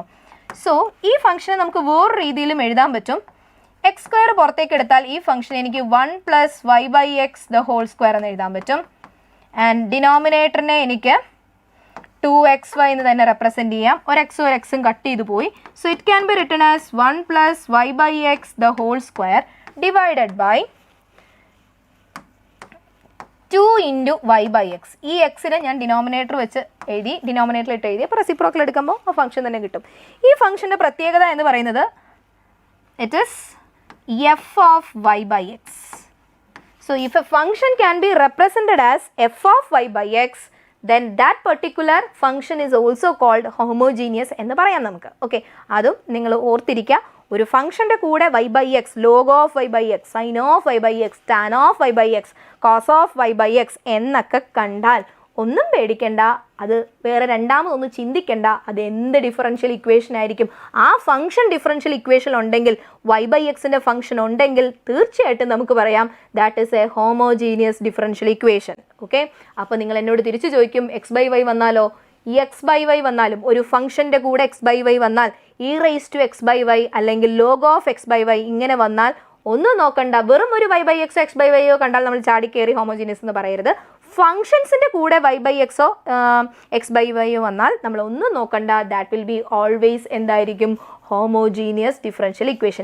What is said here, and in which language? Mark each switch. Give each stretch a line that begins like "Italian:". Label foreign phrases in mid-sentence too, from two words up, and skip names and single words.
Malayalam: സോ ഈ ഫംഗ്ഷനെ നമുക്ക് വേറൊരു രീതിയിലും എഴുതാൻ പറ്റും.
English: x square
Malayalam: പുറത്തേക്ക് എടുത്താൽ ഈ ഫംഗ്ഷൻ എനിക്ക് 1 + y/x
English: the whole square
Malayalam: എന്ന് എഴുതാൻ പറ്റും. ആൻഡ് ഡിനോമിനേറ്ററിനെ എനിക്ക് 2xy എന്ന് തന്നെ റെപ്രസെൻറ്റ് ചെയ്യാം. ഒരു എക്സും കട്ട് ചെയ്ത് പോയി.
English: so it can be written as 1 + y/x the whole square divided by 2 × y/x.
Malayalam: ഈ എക്സിനെ ഞാൻ ഡിനോമിനേറ്റർ വെച്ച് എഴുതി, ഡിനോമിനേറ്ററിലിട്ട് എഴുതി. അപ്പോൾ റെസിപ്രോക്കൽ എടുക്കുമ്പോൾ ആ ഫംഗ്ഷൻ തന്നെ കിട്ടും. ഈ ഫംഗ്ഷൻ്റെ പ്രത്യേകത എന്ന് പറയുന്നത്
English: it is f of y/x. So if a function can be represented as f of y/x, then that particular function is also called homogeneous
Malayalam: എന്ന് പറയാം നമുക്ക്. ഓക്കെ, അതും നിങ്ങൾ ഓർത്തിരിക്കുക. ഒരു ഫംഗ്ഷൻ്റെ കൂടെ y/x,
English: log of y/x, sin of y/x, tan of y/x, cos of y/x
Malayalam: എന്നൊക്കെ കണ്ടാൽ ഒന്നും പേടിക്കേണ്ട, അത് വേറെ രണ്ടാമതൊന്നും ചിന്തിക്കേണ്ട. അത് എന്ത്
English: differential equation
Malayalam: ആയിരിക്കും. ആ
English: function differential equation
Malayalam: ഉണ്ടെങ്കിൽ, y/xൻ്റെ ഫംഗ്ഷൻ ഉണ്ടെങ്കിൽ തീർച്ചയായിട്ടും നമുക്ക് പറയാം
English: that is a homogeneous differential equation.
Malayalam: ഓക്കെ, അപ്പോൾ നിങ്ങൾ എന്നോട് തിരിച്ചു ചോദിക്കും x/y വന്നാലോ? ഈ x/y വന്നാലും ഒരു ഫംഗ്ഷൻ്റെ കൂടെ x/y വന്നാൽ e⁻x/y അല്ലെങ്കിൽ
English: log of x/y
Malayalam: ഇങ്ങനെ വന്നാൽ ഒന്നും നോക്കണ്ട, വെറും ഒരു y/x x/y കണ്ടാൽ നമ്മൾ ചാടിക്കേറി ഹോമോജീനിയസ് എന്ന് പറയരുത്. ഫംഗ്ഷൻസിൻ്റെ കൂടെ y/x x/y വന്നാൽ നമ്മൾ ഒന്നും നോക്കണ്ട,
English: that will be always
Malayalam: എന്തായിരിക്കും,
English: homogeneous differential equation.